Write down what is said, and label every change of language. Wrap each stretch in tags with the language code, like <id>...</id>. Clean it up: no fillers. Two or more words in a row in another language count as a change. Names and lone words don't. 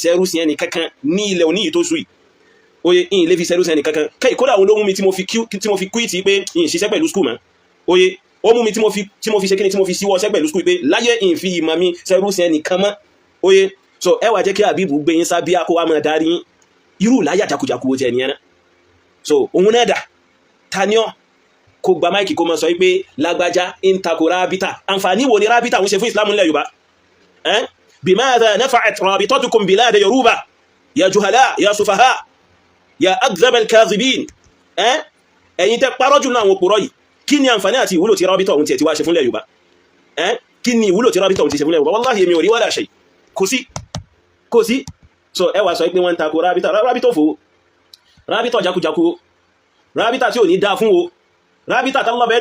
<yo>ṣẹ́rú sí ẹni kankan ní ilẹ̀ òní yìí tó sùn oye in lé fi ṣẹ́rú sí ẹni kankan kẹ́ ìkódà àwọn olóhùn mi tí mo fi quit pé in ṣiṣẹ́ pẹ̀lú skul mọ́ oye ó mú mi tí mo fi ṣe kíni tí mo fi síwọ́ ṣẹ́ pẹ̀lú skul pé láyé in fi ìmọ̀ mi ṣẹ́rú sí ẹni kan mọ́ oye so ẹ wá jẹ́ kí Habibu gbé yín sábíà kó wá máa darí irú láyà jakujaku jẹ nìyẹn náà so òun náà dà taniọ́ kó gba máìkì kó máa sọ pé lágbájá ń takò rábítà àǹfààní wo ni rábítà ń ṣe fún Islam nílẹ̀ Yorùbá</yo> <ar>بماذا نفعت رابطتكم بلاد يوروبا يا جهلاء يا سفهاء يا أكذب الكاذبين</ar> <yo>ẹ̀yin tẹ́ parọ́ jù náà àwọn òpòrọ́ yìí kí ni àǹfààní àti ìwúlò tí rábítà òun ti wá ṣe fúnlẹ̀ Yorùbá kí ni ìwúlò tí rábítà òun ti ṣe fúnlẹ̀ Yorùbá wallahi èmi ò rí</yo> <ar>ولا شيء</ar> <yo>kò sí so ẹ wá sọ pé wọ́n ń takò rábítà fò rábítà jakujaku rábítà tí ò ní dá fún o rábítà tí Allah bẹ́ẹ̀dà</yo>